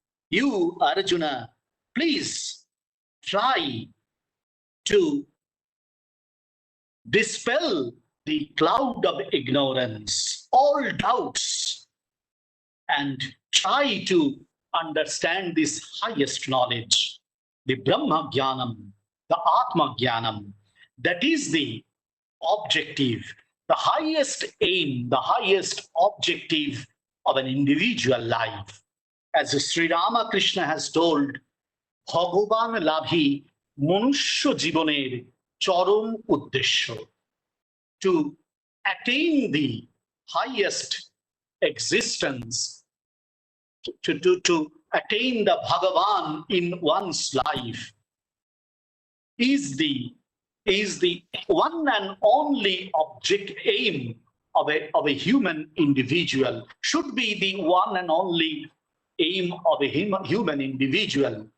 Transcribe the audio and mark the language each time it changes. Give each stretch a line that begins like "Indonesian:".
English: You, Arjuna, please try to dispel the cloud of ignorance, all doubts, and try to understand this highest knowledge, the Brahma Jnanam, the Atma Jnanam. That is the objective the highest aim, the highest objective of an individual life. As Sri Ramakrishna has told,
Bangla: ভগবান লাভই মনুষ্য জীবনের চরম উদ্দেশ্য.
English: To attain the highest existence, to attain the Bhagavan in one's life is the one and only object aim of a human individual, should be the one and only aim of a human individual.